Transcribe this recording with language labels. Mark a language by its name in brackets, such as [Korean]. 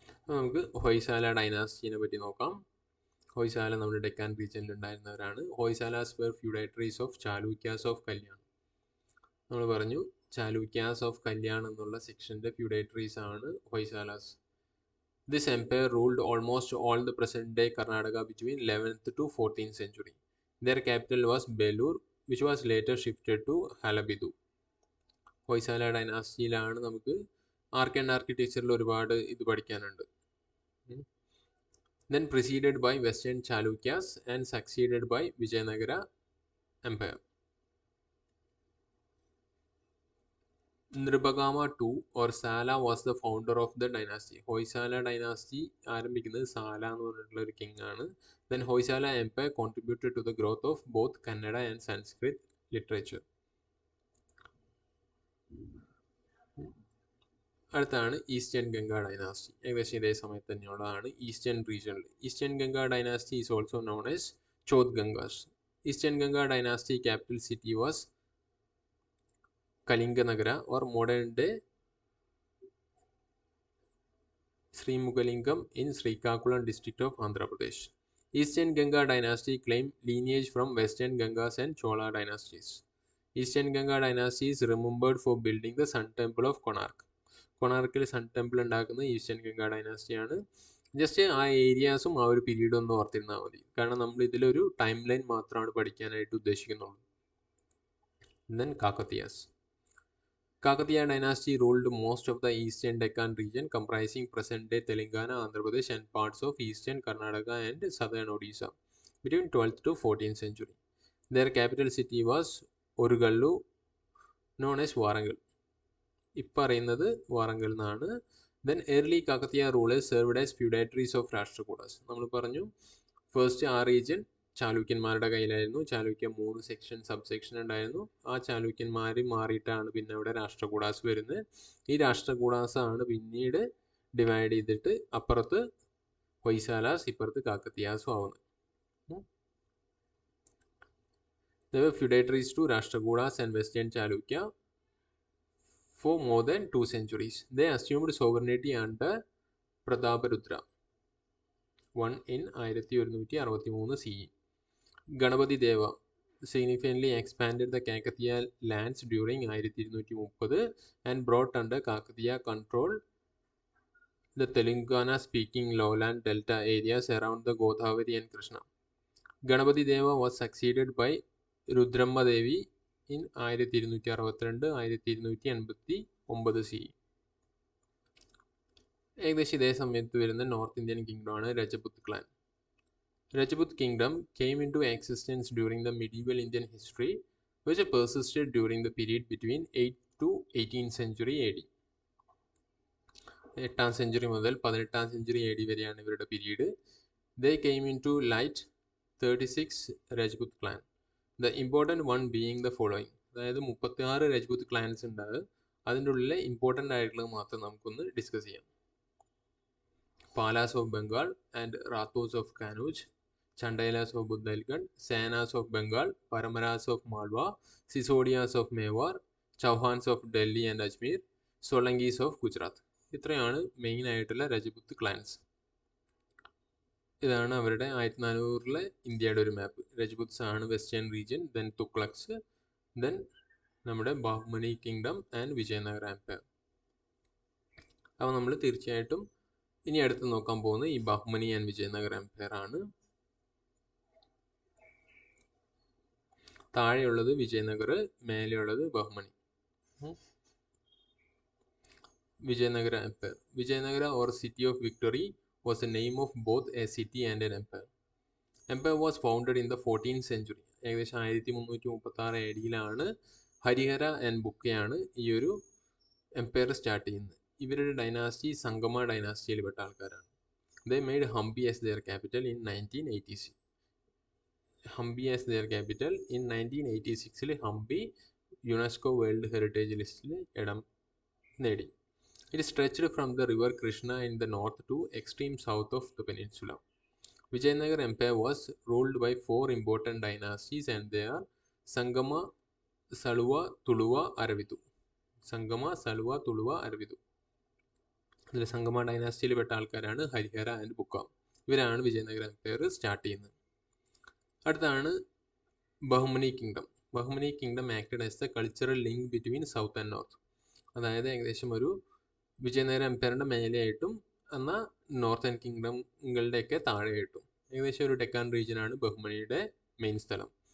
[Malayalam] നമുക്ക് ഹൊയ്സാല ഡൈനാസ്റ്റിനെ പറ്റി നോക്കാം. ഹൊയ്സാല നമ്മുടെ ഡെക്കാൻ റീജിയനിൽ ഉണ്ടായിരുന്നവരാണ്. [English] Hoysalas were feudatories of Chalukyas of Kalyan. [Malayalam] നമ്മൾ പറഞ്ഞു ചാലൂക്യാസ് ഓഫ് കല്യാൺ എന്നുള്ള സെക്ഷൻ്റെ ഫ്യൂഡേറ്ററീസ് ആണ് ഹൊയ്സാലാസ്. [English] This empire ruled almost all the present-day Karnataka between 11th to 14th century. Their capital was Belur, which was later shifted to Halabidu. [Malayalam] Hoysala ഡൈനാസ്റ്റിയിലാണ് നമുക്ക് ആർക്ക് ആൻഡ് ആർക്കിടെക്ചറിൽ ഒരുപാട് ഇത് പഠിക്കാനുണ്ട്. [English] Then preceded by Western Chalukyas and succeeded by Vijayanagara Empire. Nripagama II or Sala was the founder of the dynasty. [Malayalam] Hoysala dynasty ആരംഭിക്കുന്നത് സാല എന്ന് പറഞ്ഞിട്ടുള്ള ഒരു king ആണ്. [English] Then Hoysala empire contributed to the growth of both Kannada and Sanskrit literature. [Malayalam] അടുത്താണ് eastern Ganga dynasty. ഏകദേശം ഇതേ സമയത്ത് തന്നെയുള്ളതാണ് eastern റീജിയണിൽ. [English] Eastern Ganga dynasty is also known as Chod Gangas. Eastern Ganga dynasty capital city was Kalinganagara or modern day Srimugalingam in Srikakulam district of Andhra Pradesh. Eastern Ganga dynasty claimed lineage from Western Gangas and Chola dynasties. Eastern Ganga dynasty is remembered for building the Sun Temple of Konark. [Malayalam] കൊണാർക്കിൽ sun temple ഉണ്ടാക്കുന്നത് eastern Ganga ഡൈനാസ്റ്റിയാണ്. Just ആ ഏരിയാസും ആ ഒരു period ഒന്ന് ഓർത്തിരുന്നാൽ മതി, കാരണം നമ്മൾ ഇതിലൊരു time line മാത്രമാണ് പഠിക്കാനായിട്ട് ഉദ്ദേശിക്കുന്നുള്ളൂ. [English] Then Kakatiyas. Kakatiya dynasty ruled most of the eastern Deccan region comprising present-day Telangana, Andhra Pradesh and parts of eastern Karnataka and southern Odisha between 12th to 14th century. Their capital city was Orugallu, known as Warangal. [Malayalam] ഇപ്പറയുന്നത് Warangal എന്നാണ്. [English] Then early Kakatiya rulers served as feudatories of Rashtrakutas. [Malayalam] നമ്മൾ പറഞ്ഞു first ആ region ചാലൂക്യന്മാരുടെ കയ്യിലായിരുന്നു. Chalukya 3 section sub section ഉണ്ടായിരുന്നു. ആ ചാലൂക്യന്മാർ മാറിയിട്ടാണ് പിന്നെ ഇവിടെ രാഷ്ട്രകൂടാസ് വരുന്നത്. ഈ രാഷ്ട്രകൂടാസ് ആണ് പിന്നീട് ഡിവൈഡ് ചെയ്തിട്ട് അപ്പുറത്ത് ഹൊയ്സാലാസ് ഇപ്പുറത്ത് കാക്കത്തിയാസും ആവുന്നത്. [English] They were feudatories to Rashtrakutas and Western Chalukya for more than 2 centuries. They assumed sovereignty under Prataparudra I in 1163 CE. Ganapati Deva significantly expanded the Kakatiya lands during 1230 and brought under Kakatiya control the Telangana speaking lowland delta areas around the Godavari and Krishna. Ganapati Deva was succeeded by Rudramma Devi in 1262-1289 CE. [Malayalam] ഏകദേശം ഇതേ സമയത്ത് വരുന്ന north Indian കിങ്ഡമാണ് Rajput clan. [English] Rajput kingdom came into existence during the medieval Indian history, which persisted during the period between 8th to 18th century AD. [Malayalam] 8th century മുതൽ 18th century AD വരെയാണ് ഇവരുടെ period. [English] They came into light 36 Rajput clan. The important one being the following. [Malayalam] അതായത് 36 Rajput clans ഉണ്ട്. അതിൻ്റെ ഉള്ളിലെ important ആയിട്ടുള്ളത് മാത്രം നമുക്കൊന്ന് ഡിസ്കസ് ചെയ്യാം. [English] Palas of Bengal and Rathos of Kanuj, Chandailas of Bundelkhand, Senas of Bengal, Paramaras of Malwa, Sisodias of Mewar, Chauhans of Delhi and Ajmer, Solangis of Gujarat. [Malayalam] ഇത്രയാണ് main ആയിട്ടുള്ള Rajput clans. ഇതാണ് അവരുടെ 1400-ലെ ഇന്ത്യയുടെ ഒരു മാപ്പ്. രജപുത്സ് ആണ് വെസ്റ്റേൺ റീജിയൻ, ദെൻ തുഗ്ലക്സ്, ദെൻ നമ്മുടെ ബാഹ്മനി kingdom and Vijayanagara Empire. അപ്പോൾ നമ്മൾ തീർച്ചയായിട്ടും ഇനി അടുത്ത് നോക്കാൻ പോകുന്നത് ഈ ബാഹ്മനി ആൻഡ് വിജയനഗര എംപയർ ആണ്. താഴെയുള്ളത് Vijayanagar, മേലെയുള്ളത് Bahmani. Vijayanagara Empire. [English] Vijayanagara or city of victory was the name of both a city and an empire. Empire was founded in the 14th century. [Malayalam] ഏകദേശം 1336 AD-യിലാണ് ഹരിഹര ആൻഡ് ബുക്കയാണ് ഈ ഒരു എംപയർ സ്റ്റാർട്ട് ചെയ്യുന്നത്. ഇവരുടെ ഡൈനാസ്റ്റി സംഗമ ഡൈനാസ്റ്റിയിൽ പെട്ട ആൾക്കാരാണ്. [English] They made Hampi as their capital in 1986. [Malayalam] Hampi as their capital in 1986-ൽ Hampi UNESCO world heritage ലിസ്റ്റിൽ ഇടം നേടി. [English] It stretched from the river Krishna in the north to extreme south of the peninsula. Vijayanagar Empire was ruled by 4 important dynasties and they are Sangama, Saluva, Tuluva, Aravidu. Sangama, Saluva, Tuluva, Aravidu. [Malayalam] ഇതിൽ സംഗമ ഡൈനാസ്റ്റിയിൽ പെട്ട ആൾക്കാരാണ് Harihara and ബുക്ക. ഇവരാണ് Vijayanagara Empire start ചെയ്യുന്നത്. അടുത്താണ് [English] Bahmani kingdom. Bahmani kingdom acted as the cultural link between south and north. [Malayalam] അതായത് ഏകദേശം ഒരു വിജയനഗര എംപയറിൻ്റെ മേലെയായിട്ടും എന്നാൽ നോർത്തേൺ കിങ്ഡങ്ങളുടെയൊക്കെ താഴെയായിട്ടും ഏകദേശം ഒരു ഡെക്കാൻ റീജിയനാണ് ബഹ്മനിയുടെ മെയിൻ സ്ഥലം.